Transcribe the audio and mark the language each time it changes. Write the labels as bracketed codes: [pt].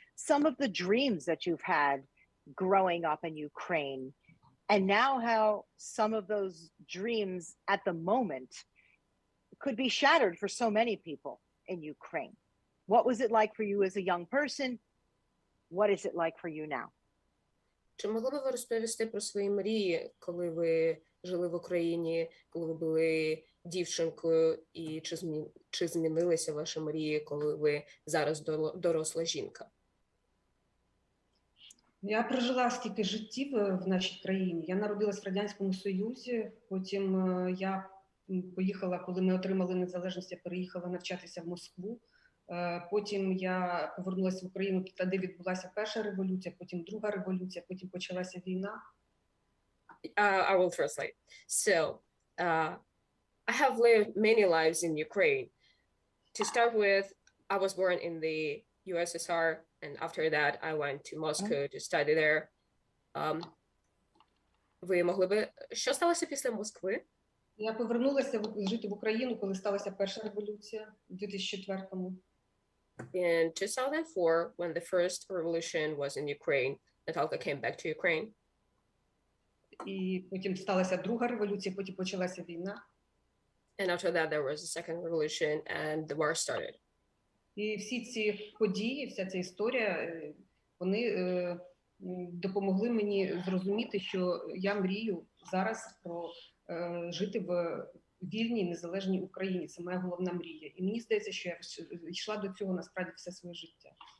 [en] Some of the dreams that you've had growing up in Ukraine, and now how some of those dreams at the moment could be shattered for so many people in Ukraine. What was it like for you as a young person? What is it like for you now? [uk] Чи могли б ви розповісти про свої мрії, коли ви жили в Україні, коли ви були дівчинкою, і чи змінилися ваші мрії, коли ви зараз доросла жінка? Я прожила стільки життів в нашій країні. Я народилась в Радянському Союзі, потім я поїхала, коли ми отримали незалежність, я переїхала навчатися в Москву. Потім я повернулася в Україну, тоді відбулася перша революція, потім друга революція, потім почалася війна. [en] I will translate. So, I have lived many lives in Ukraine. To start with, I was born in the USSR, and after that, I went to Moscow to study there. [uk] Ви могли би... Що сталося після Москви? Я повернулася жити в Україну, коли сталася перша революція у 2004-му. [en] In 2004, when the first revolution was in Ukraine, Natalka came back to Ukraine. [uk] І потім сталася друга революція, потім почалася війна. [en] And after that, there was a second revolution, and the war started. [uk] І всі ці події, вся ця історія, вони допомогли мені зрозуміти, що я мрію зараз про жити в вільній, незалежній Україні. Це моя головна мрія. І мені здається, що я йшла до цього насправді все своє життя.